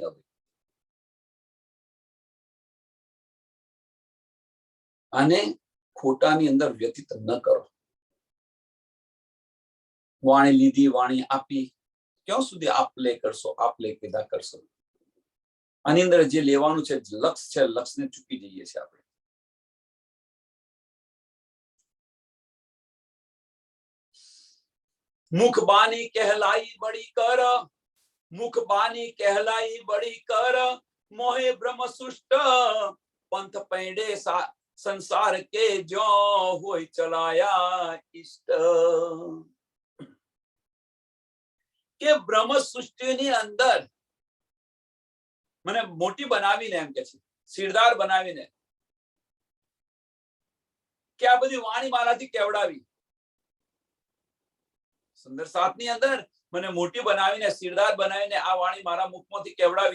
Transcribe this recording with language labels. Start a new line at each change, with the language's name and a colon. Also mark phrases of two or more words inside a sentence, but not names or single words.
Gujarati: હવે આને ખોટાની અંદર વ્યતીત ન કરો. વાણી લીધી, વાણી આપી, ક્યાં સુધી આપ લે કરશો, આપ લે કીધા કરશો? આની અંદર જે લેવાનું છે લક્ષ્ય છે, લક્ષ્યને ચૂકી જઈએ છીએ આપણે.
Hindi: मुख बानी कहलाई बड़ी कर, मुख बानी कहलाई बड़ी कर, मोहे ब्रह्म सुष्ट, पंथ पैंडे संसार के जो होय चलाया इष्ट.
Gujarati: કે બ્રહ્મ સૃષ્ટિની અંદર મને મોટી બનાવીને એમ કે છે, સિરદાર બનાવીને, કે આ બધી વાણી મારાથી કેવડાવી. સુંદર સાતની અંદર મને મોટી બનાવીને, સિરદાર બનાવીને આ વાણી મારા મુખમાંથી કેવડાવી.